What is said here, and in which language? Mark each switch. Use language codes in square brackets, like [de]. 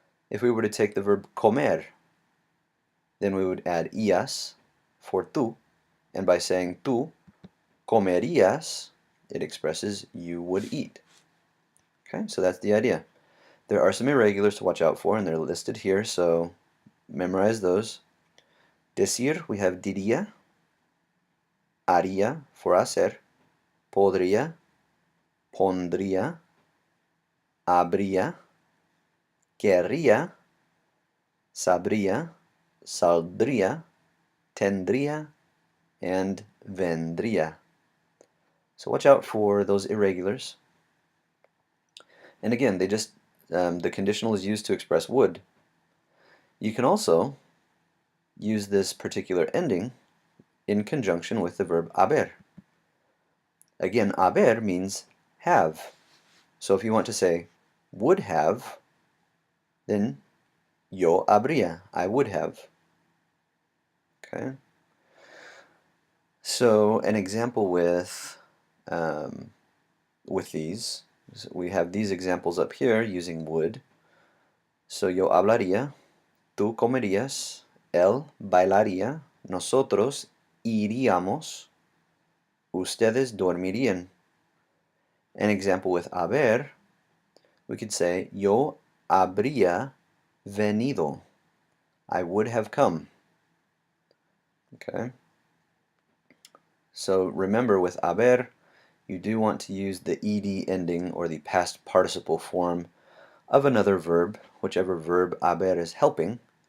[en] If we were to take the verb comer, then we would add ias for tú, and by saying tú comerías, it expresses you would eat. Okay, so that's the idea. There are some irregulars to watch out for, and they're listed here, so memorize those. [es] Decir, we have diría, haría for hacer, podría, pondría, habría, querría, sabría, saldría, tendría, and vendría. [en] So watch out for those irregulars. And again, the conditional is used to express would. You can also use this particular ending in conjunction with the verb haber. Again, haber means have. So if you want to say would have, then yo habría, I would have. Okay. So an example with these, we have these examples up here using would. [es] So yo hablaría, tú comerías, él bailaría, nosotros iríamos, ustedes dormirían. [en] An example with haber, we could say yo habría venido, I would have come. Okay. So remember with haber, you do want to use the ed ending or the past participle form of another verb, whichever verb haber is helping.